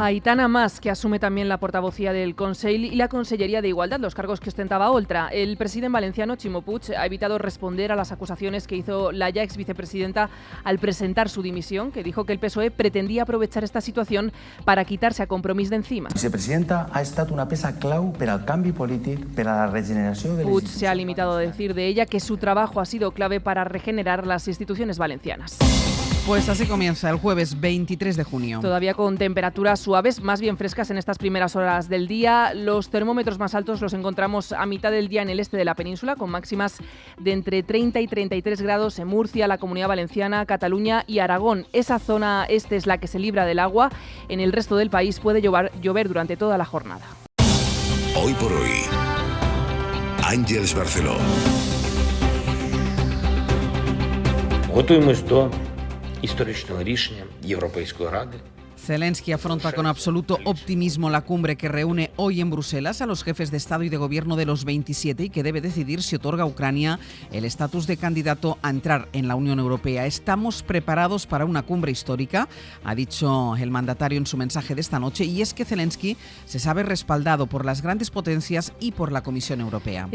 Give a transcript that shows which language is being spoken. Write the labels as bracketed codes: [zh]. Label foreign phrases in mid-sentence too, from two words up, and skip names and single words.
[es] Aitana Mas, que asume también la portavocía del Consell y la Consellería de Igualdad, los cargos que ostentaba Oltra. El presidente valenciano, Ximo Puig, ha evitado responder a las acusaciones que hizo la ya ex vicepresidenta al presentar su dimisión, que dijo que el PSOE pretendía aprovechar esta situación para quitarse a Compromís d'encima. [ca] La vicepresidenta ha estat una peça clau per al canvi polític, per a la regeneració de les [es] Puig se ha limitado a decir de ella que su trabajo ha sido clave para regenerar las instituciones valencianas. Pues así comienza el jueves 23 de junio. Todavía con temperaturas suaves, más bien frescas en estas primeras horas del día. Los termómetros más altos los encontramos a mitad del día en el este de la península, con máximas de entre 30 y 33 grados en Murcia, la Comunidad Valenciana, Cataluña y Aragón. Esa zona este es la que se libra del agua. En el resto del país puede llover durante toda la jornada. Hoy por hoy, Ángels Barceló. [uk] Готуємось до історичного рішення Європейської Ради [es] Zelensky afronta con absoluto optimismo la cumbre que reúne hoy en Bruselas a los jefes de Estado y de Gobierno de los 27 y que debe decidir si otorga a Ucrania el estatus de candidato a entrar en la Unión Europea. Estamos preparados para una cumbre histórica, ha dicho el mandatario en su mensaje de esta noche, y es que Zelensky se sabe respaldado por las grandes potencias y por la Comisión Europea.